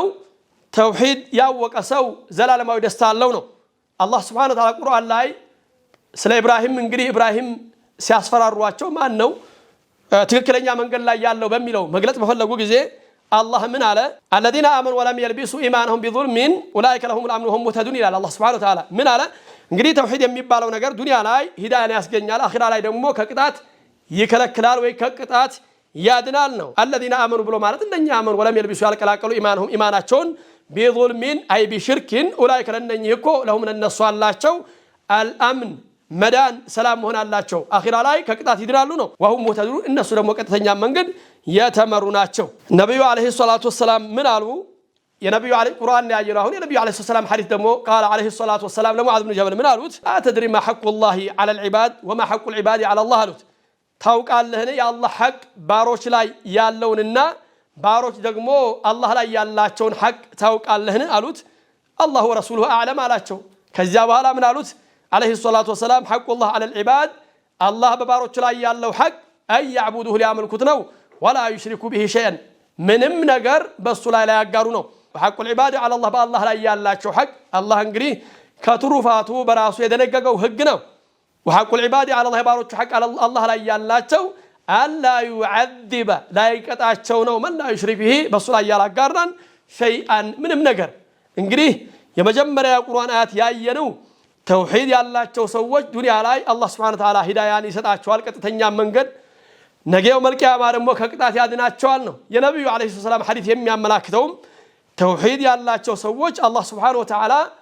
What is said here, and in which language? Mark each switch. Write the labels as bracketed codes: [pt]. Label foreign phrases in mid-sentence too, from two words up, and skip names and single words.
[am] ተውሂድ ያወቀ ሰው ዘላለማዊ ደስታ አለው ነው። አላህ [ar] سبحانه وتعالى [am] ቁርአን ላይ ስለ ኢብራሂም እንግዲህ ኢብራሂም ሲያስፈራሯቸው ማን ነው ትክክለኛ መንገድ ላይ ያለው በሚለው መግለጽ በፈለጉ ጊዜ አላህ ምን አለ? [ar] الذين آمنوا ولم يلبسوا إيمانهم بظلم أولئك لهم الأمن وهم مهتدون ይላል አላህ سبحانه وتعالى። [am] ምን አለ? እንግዲህ ተውሂድ የሚባለው ነገር ዱንያ ላይ ሂዳያን ያስገኛል፣ አኺራ ላይ ደግሞ ከቅጣት ይከለክላል ወይ ከቅጣት ያድናል ነው። [ar] الذين آمنوا [am] ብሎ ማለት እንደኛ አመኑ [ar] ولم يلبسوا [am] ያልቀላቀሉ ኢማንهم ኢማናቸውን [ar] بظلم أي بشرك أولئك [am] ለነኚህ እኮ ለሁም ለነሱ አላቸው አልአምን መዳን ሰላም ሆናላቸው አኺራ ላይ ከቅጣት ይድራሉ ነው [ar] وهم مهتدون [am] እነሱ ደግሞ ቀጥተኛ መንገድ የተመሩ ናቸው ነብዩ [ar] عليه الصلاة والسلام [am] ምን አሉ የነብዩ አለይሂ ቁርአን ያየነው አሁን የነብዩ [ar] عليه السلام [am] ሐዲስ ደግሞ [ar] قال عليه الصلاه والسلام لمعاذ بن جبل [am] ምን አሉት [ar] أتدري ما حق الله على العباد وما حق العباد على الله [am] አሉት ታውቃለህን የአላህ ሐቅ ባሮች ላይ ያለውንና ባሮች ደግሞ አላህ ላይ ያላቸውን ሐቅ ታውቃለህን አሉት [ar] الله ورسوله أعلم [am] አላቸው ከዚያ በኋላ ምን አሉት [ar] عليه الصلاه والسلام حق الله على العباد الله [am] በባሮች ላይ ያለው ሐቅ [ar] أن يعبدوه [am] ሊያመልኩት ነው [ar] ولا يشركوا به شيئا [am] ምንም ነገር በሱ ላይ ያጋሩ ነው [ar] حق العباد على الله بالله [am] ላይ ያላቸው ሐቅ አላህ እንግዲህ ከትሩፋቱ በራሱ የደነገገው ህግ ነው [ar] وحق العباد على الله [am] ባሮች ሐቅ الله ላይ ያላቸው [ar] ألا يعذب لا [am] ይቀጣቸው ነው [ar] من لا يشرك به [am] በሱ ላይ ያላጋራን شيئا ምንም ነገር እንግዲህ የመጀመሪያ ቁርአን አያት ያየነው ተውሂድ ያላቸው ሰዎች ዱንያ ላይ አላህ [ar] سبحانه وتعالى [am] ሂዳያን ይሰጣቸዋል ቀጥተኛ መንገድ ነገው መልቂያማ ደግሞ ከቅጣት ያድናቸዋል ነው የነብዩ [ar] عليه السلام [am] ሐዲስ የሚያመላክተው ተውሂድ ያላቸው ሰዎች አላህ [ar] سبحانه وتعالى